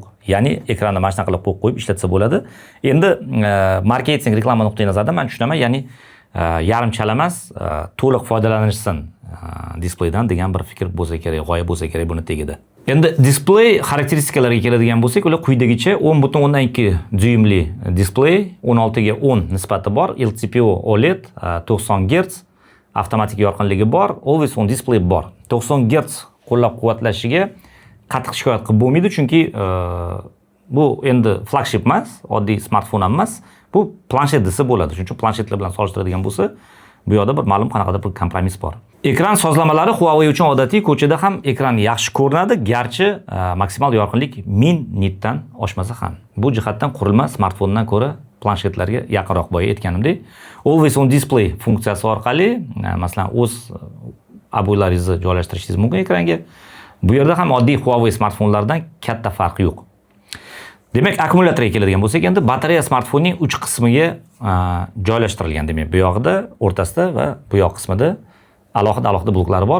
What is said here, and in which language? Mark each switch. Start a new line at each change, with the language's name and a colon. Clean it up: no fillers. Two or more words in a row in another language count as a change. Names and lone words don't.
Uzbek: Ya'ni ekranni mana shunaqa qilib qo'yib ishlatsa bo'ladi. Endi marketing, reklama nuqtai nazaridan men tushunaman, ya'ni yarim chala emas, to'liq foydalanishsin displeydan degan bir fikr bo'lsa kerak, g'oya bo'lsa kerak buni tegida. Endi displey xarakteristikalariga keladigan bo'lsak, ular quyidagicha 10.2 dyuymli displey, 16 ga 10 nisbati bor, LTPO OLED, 90 Hz, avtomatik yorqinligi bor,
English: always on display bor.
Uzbek: 90 Hz qo'llab-quvvatlashiga qattiq shikoyat qilib bo'lmaydi, chunki bu endi flagship emas, oddiy smartfon ham emas. Bu planshet desa bo'ladi. Shuning uchun planshetlar bilan solishtiradigan bo'lsa, bu yoqda bir ma'lum qanaqadir bir kompromiss bor. Ekran sozlamalari Huawei uchun odatiy ko'chada ham ekran yaxshi ko'rinadi, garchi maksimal yorqinlik 1000 nitdan oshmasa ham. Bu jihatdan qurilma smartfondan ko'ra planshetlarga yaqinroq, boya aytganimdek,
English: always on display
Uzbek: funksiyasi orqali, masalan, o'z ob'ylaringizni joylashtirishingiz mumkin ekranga. Bu yerda ham oddiy Huawei smartfonlardan katta farq yo'q. Demak, akkumulyatorga keladigan bo'lsak, endi batareya smartfonning uch qismiga joylashtirilgan. Demak, bu yoqda, o'rtasida va bu yoq qismida alohida bloklari bor.